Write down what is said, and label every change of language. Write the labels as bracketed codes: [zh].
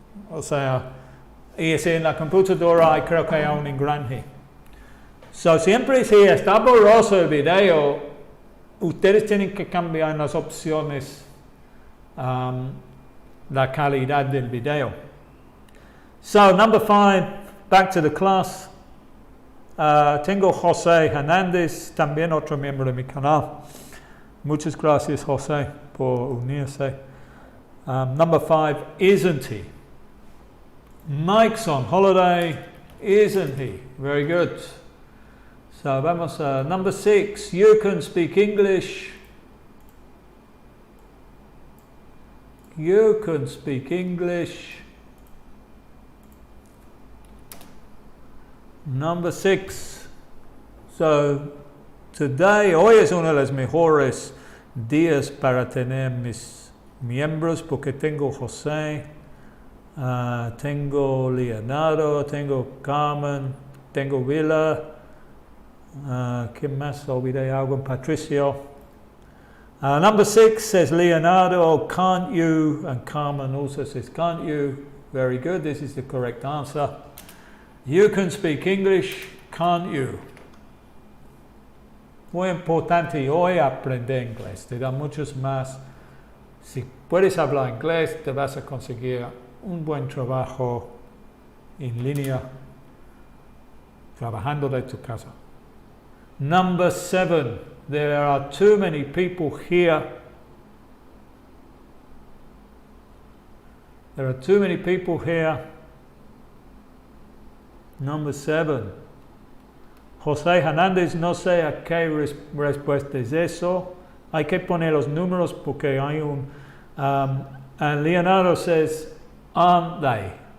[es] O sea, y si en la computadora creo que hay un engranaje. So, siempre si está borroso el video, ustedes tienen que cambiar en las opciones la calidad del video. [en] So, number 5, back to the class. [es] Tengo José Hernández, también otro miembro de mi canal. Muchas gracias, José, por unirse. [en] Number 5, isn't he? Mike's on holiday, isn't he? Very good. So [es] vamos a [en] number 6. You can speak English. You can speak English. Number 6. So today, [es] hoy es uno de los mejores días para tener mis miembros porque tengo José. Tengo Leonardo, tengo Carmen, tengo Vila, ¿quién más? Olvidé algo, Patricio. [en] Number 6 says Leonardo, can't you? And Carmen also says, can't you? Very good, this is the correct answer. You can speak English, can't you? [es] Muy importante hoy aprender inglés, te da muchos más. Si puedes hablar inglés, te vas a conseguir un buen trabajo en línea, trabajando de tu casa. Number 7, there are too many people here. There are too many people here. Number 7. José Hernández, no sé a qué respuesta es eso. Hay que poner los números porque hay un... [en] and Leonardo says, aren't they?